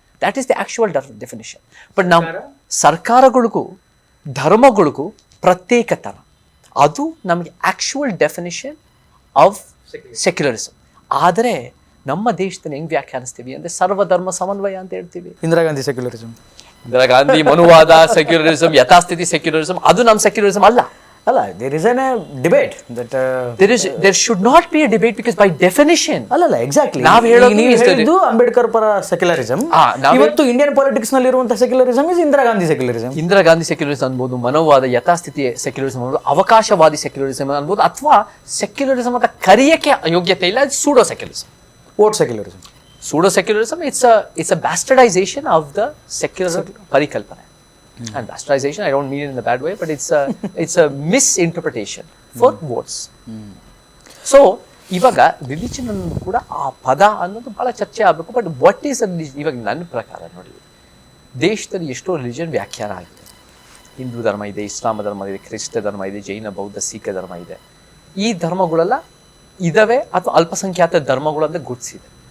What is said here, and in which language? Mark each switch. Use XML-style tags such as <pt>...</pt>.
<en>That is the actual definition.</en> <kn>But ನಾವು ಸರ್ಕಾರಗಳಿಗೂ ಧರ್ಮಗಳಿಗೂ ಪ್ರತ್ಯೇಕತನ, ಅದು ನಮಗೆ</kn> <en>Actual definition of secularism.</en> <kn>ಆದರೆ ನಮ್ಮ ದೇಶದಲ್ಲಿ ಹೆಂಗೆ ವ್ಯಾಖ್ಯಾನಿಸ್ತೀವಿ ಅಂದರೆ ಸರ್ವಧರ್ಮ ಸಮನ್ವಯ ಅಂತ ಹೇಳ್ತೀವಿ. ಇಂದಿರಾ ಗಾಂಧಿ ಸೆಕ್ಯುಲರಿಸಮ್, ಇಂದಿರಾ ಗಾಂಧಿ ಮನುವಾದ ಸೆಕ್ಯುಲರಿಸಮ್, ಯಥಾಸ್ಥಿತಿ ಸೆಕ್ಯುಲರಿಸಮ್, ಅದು ನಮ್ಮ ಸೆಕ್ಯುಲರಿಸಮ್ ಅಲ್ಲ.</kn> <en>there is a debate that there should not be a debate because by definition exactly</en> <kn>ನಾವು ಹೇಳೋದು ಅಂಬೇಡ್ಕರ್ ಪರ ಸೆಕ್ಯುಲರಿಸಮ್. ಇವತ್ತು ಇಂಡಿಯನ್ ಪಾಲಿಟಿಕ್ಸ್ ನಲ್ಲಿ ಇರುವಂತಹ secularism is Indira Gandhi secularism. Indira Gandhi secularism ಅನ್ಬೋದು, ಮನೋವಾದ ಯಥಾಸ್ಥಿತಿ ಸೆಕ್ಯುಲರಿಸಮ್ ಅನ್ಬೋದು, ಅವಕಾಶವಾದಿ ಸೆಕ್ಯುಲರಿಸಮ್ ಅನ್ಬೋದು, ಅಥವಾ ಸೆಕ್ಯುಲರಿಸಮ್ ಅಂತ ಕರೆಯಕ್ಕೆ ಯೋಗ್ಯತೆ ಇಲ್ಲ, pseudo secularism. Vote secularism,</kn> <en>Pseudo secularism it's a bastardization of the secular ಪರಿಕಲ್ಪನೆ. And bastardization, I don't mean it in a bad way, but it's a misinterpretation for votes.</en> <kn>So ಇವಾಗ religion ಅನ್ನೋದು ಕೂಡ ಆ ಪದ ಅನ್ನೋದು ಬಹಳ ಚರ್ಚೆ ಆಗಬೇಕು.</kn> <en>But what is religion?</en> <kn>ಇವಾಗ ನನ್ನ ಪ್ರಕಾರ ನೋಡಿ, ದೇಶದಲ್ಲಿ ಎಷ್ಟೋ ರಿಲಿಜನ್ ವ್ಯಾಖ್ಯಾನ ಆಗಿದೆ. ಹಿಂದೂ ಧರ್ಮ ಇದೆ, ಇಸ್ಲಾಂ ಧರ್ಮ ಇದೆ, ಕ್ರಿಸ್ತ ಧರ್ಮ ಇದೆ, ಜೈನ ಬೌದ್ಧ ಸಿಖ್ ಧರ್ಮ ಇದೆ. ಈ ಧರ್ಮಗಳೆಲ್ಲ ಇದಾವೆ ಅಥವಾ ಅಲ್ಪಸಂಖ್ಯಾತ ಧರ್ಮಗಳು ಅಂತ ಗುರುತಿಸಿದೆ.</kn>